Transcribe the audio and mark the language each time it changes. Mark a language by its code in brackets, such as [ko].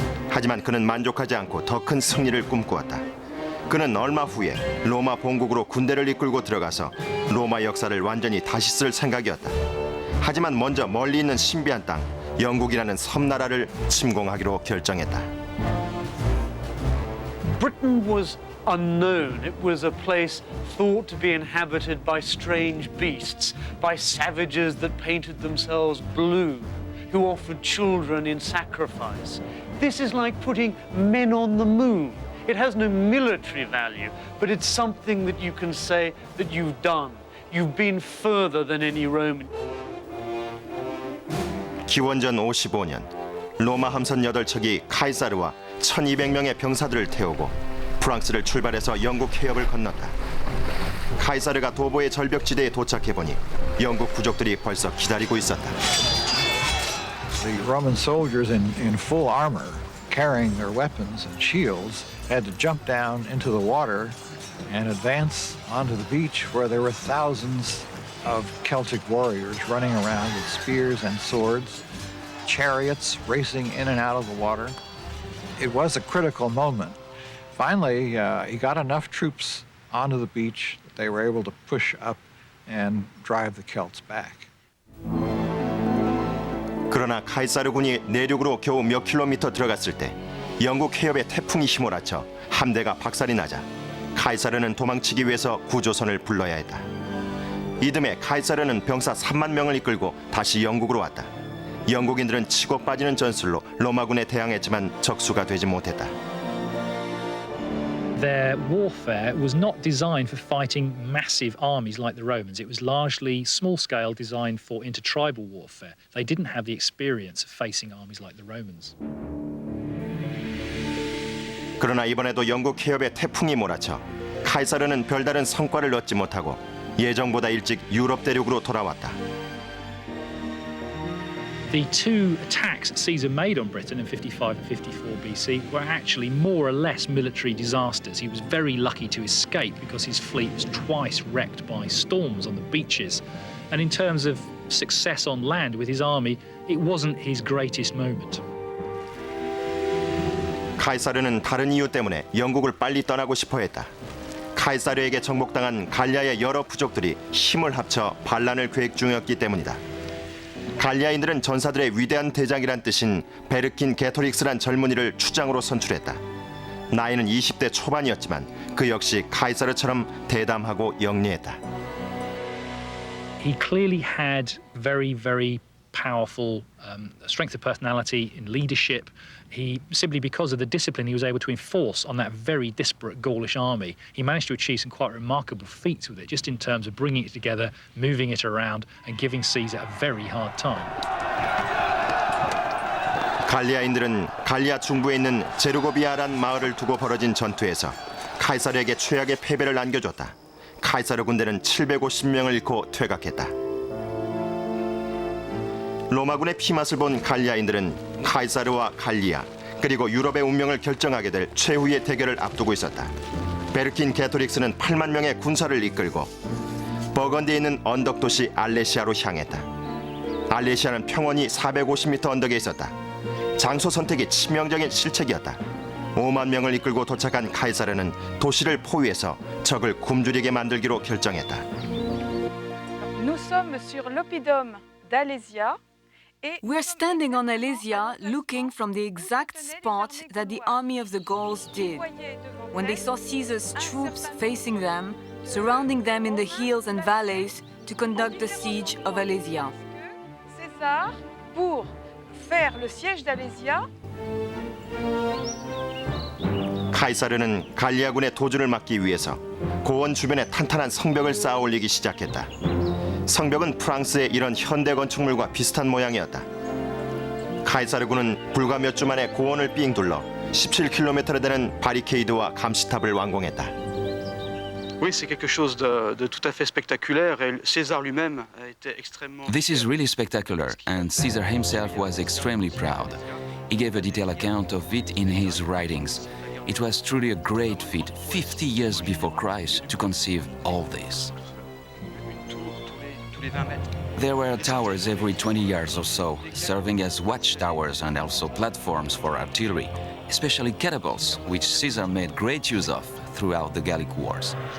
[ko] 하지만 그는 만족하지 않고 더 큰 승리를 꿈꾸었다. 그는 얼마 후에 로마 본국으로 군대를 이끌고 들어가서 로마 역사를 완전히 다시 쓸 생각이었다. 하지만 먼저 멀리 있는 신비한 땅, 영국이라는 섬나라를 침공하기로 결정했다. [en] Britain was unknown. It was a place thought to be inhabited by strange beasts, by savages that painted themselves blue, who offered children in sacrifice. This is like putting men on the moon. It has no military value, but it's something that you can say that you've done. You've been further than any Roman. [ko] 기원전 55년 로마 함선 8척이 카이사르와 1200명의 병사들을 태우고 프랑스를 출발해서 영국 해협을 건넜다. 카이사르가 도보의 절벽지대에 도착해보니 영국 부족들이 벌써 기다리고 있었다. [en] The Roman soldiers in full armor, carrying their weapons and shields, had to jump down into the water and advance onto the beach where there were thousands of Celtic warriors running around with spears and swords, chariots racing in and out of the water. It was a critical moment. Finally, he got enough troops onto the beach that they were able to push up and drive the Celts back. [ko] 그러나 카이사르 군이 내륙으로 겨우 몇 킬로미터 들어갔을 때 영국 해협에 태풍이 휘몰아쳐 함대가 박살이 나자 카이사르는 도망치기 위해서 구조선을 불러야 했다. 이듬해 카이사르는 병사 3만 명을 이끌고 다시 영국으로 왔다. 영국인들은 치고 빠지는 전술로 로마군에 대항했지만 적수가 되지 못했다. [en] Their warfare was not designed for fighting massive armies like the Romans. It was largely small-scale, designed for intertribal warfare. They didn't have the experience of facing armies like the Romans. [ko] 그러나 이번에도 영국 해협에 태풍이 몰아쳐 카이사르는 별다른 성과를 얻지 못하고 예정보다 일찍 유럽 대륙으로 돌아왔다. [en] The two attacks Caesar made on Britain in 55 and 54 BC were actually more or less military disasters. He was very lucky to escape because his fleet was twice wrecked by storms on the beaches. And in terms of success on land with his army, it wasn't his greatest moment. [ko] 카이사르는 다른 이유 때문에 영국을 빨리 떠나고 싶어 했다. 카이사르에게 정복당한 갈리아의 여러 부족들이 힘을 합쳐 반란을 계획 중이었기 때문이다. 갈리아인들은 전사들의 위대한 대장이란 뜻인 베르킨 게토릭스란 젊은이를 추장으로 선출했다. 나이는 20대 초반이었지만 그 역시 카이사르처럼 대담하고 영리했다. [en] He clearly had very powerful strength of personality in leadership. He, simply because of the discipline he was able to enforce on that very disparate Gaulish army, he managed to achieve some quite remarkable feats with it, just in terms of bringing it together, moving it around, and giving Caesar a very hard time. [ko] 갈리아인들은 갈리아 중부에 있는 제르고비아란 마을을 두고 벌어진 전투에서 카이사르에게 최악의 패배를 안겨줬다. 카이사르 군대는 750명을 잃고 퇴각했다. 로마군의 피맛을 본 갈리아인들은 카이사르와 갈리아 그리고 유럽의 운명을 결정하게 될 최후의 대결을 앞두고 있었다. 베르킨 게토릭스는 8만 명의 군사를 이끌고 버건디에 있는 언덕 도시 알레시아로 향했다. 알레시아는 평원이 450m 언덕에 있었다. 장소 선택이 치명적인 실책이었다. 5만 명을 이끌고 도착한 카이사르는 도시를 포위해서 적을 굶주리게 만들기로 결정했다. [fr] Nous sommes sur l'oppidum d'Alésia. [en] We're standing on Alesia looking from the exact spot that the army of the Gauls did. When they saw Caesar's troops facing them, surrounding them in the hills and valleys to conduct the siege of Alesia. [fr] César, pour faire le siège d'Alésia, [ko] 카이사르는 갈리아군의 도주를 막기 위해서 고원 주변에 탄탄한 성벽을 쌓아 올리기 시작했다. 성벽은 프랑스의 이런 현대 건축물과 비슷한 모양이었다. 카이사르군은 불과 몇 주 만에 고원을 삥 둘러 17km나 되는 바리케이드와 감시탑을 완공했다. [fr] Oui, c'est quelque chose de tout à fait spectaculaire et César lui-même était extrêmement... [en] This is really spectacular, and Caesar himself was extremely proud. He gave a detailed account of it in his writings. It was truly a great feat, 50 years before Christ, to conceive all this. There were towers every 20 yards or so, serving as watchtowers and also platforms for artillery, especially catapults, which Caesar made great use of throughout the Gallic Wars.